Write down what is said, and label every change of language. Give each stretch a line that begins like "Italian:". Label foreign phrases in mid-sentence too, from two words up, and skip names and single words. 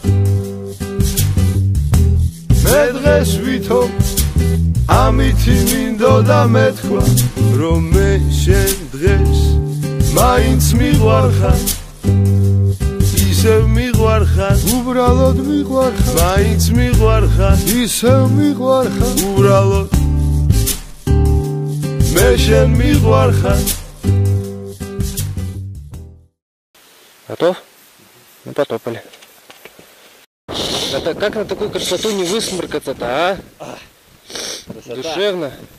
Georgian: მე დღეს ვითომ ამითი მინდოდა მეთქვა რომ მე შენ დღეს მაინც მიყვარხარ ისევ მიყვარხარ უბრალოდ მიყვარხარ მაინც მიყვარხარ ისევ მიყვარხარ უბრალოდ მე შენ მიყვარხარ
Russian: Готов? Ну потопали. Это как на такую красоту не высморкаться-то, а? Душевно.